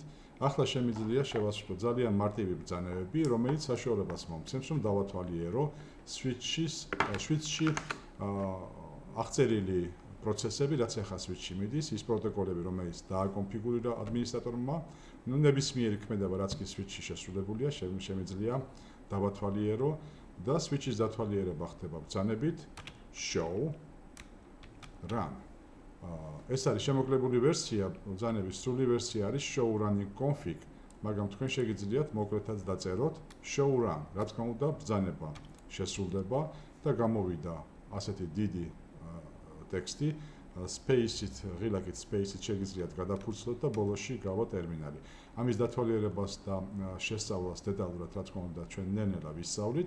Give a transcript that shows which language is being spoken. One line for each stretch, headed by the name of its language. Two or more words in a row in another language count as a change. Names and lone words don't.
Georgian: ახლა შემიძლია შევასრულო ძალიან მარტივი ბრძანებები, რომელიც საშუალებას მომცემს, რომ დავათვალიერო switch-ში აღწერილი პროცესები, რაც ახლა switch-ში მიდის, ის პროტოკოლები, რომელიც დააკონფიგურირა ადმინისტრატორმა, ნებისმიერი ქმედება, რაც კი switch-ში შესრულებულია, შემიძლია დავათვალიერო და switch-ის დათვალიერება ხდება ბრძანებით
English: show run.
Georgian: ეს არის შემოკლებული ვერსია, ბრძანების სრული ვერსია არის
English: show running config,
Georgian: მაგრამ თქვენ შეგიძლიათ მოკლედაც დაწეროთ
English: show run.
Georgian: რა თქმა უნდა, ბრძანება შესრულდება და გამოვიდა ასეთი დიდი ტექსტი, space-ით, ღილაკით space-ით შეგიძლიათ გადაფურცლოთ და ბოლოში გავა ტერმინალი. ამის დათვალიერებას და შესწავლას დეტალურად, რა თქმა უნდა, ჩვენ ნელ-ნელა ვისწავლით.